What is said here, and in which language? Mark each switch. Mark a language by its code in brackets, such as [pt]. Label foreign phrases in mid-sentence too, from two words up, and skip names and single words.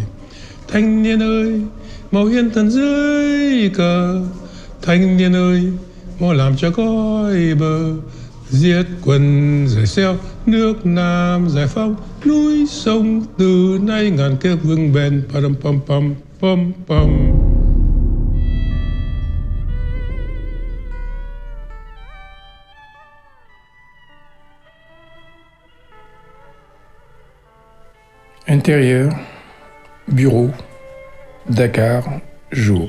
[vi] Thanh niên ơi, mau hiến thân dưới cờ, thanh niên ơi, mau làm cho cõi bờ. Giết quân rời xeo, nước Nam giải phóng, núi sông từ nay ngàn kiếp vững bền. Pam pam pam pam pam. [fr] Intérieur, bureau, Dakar, jour.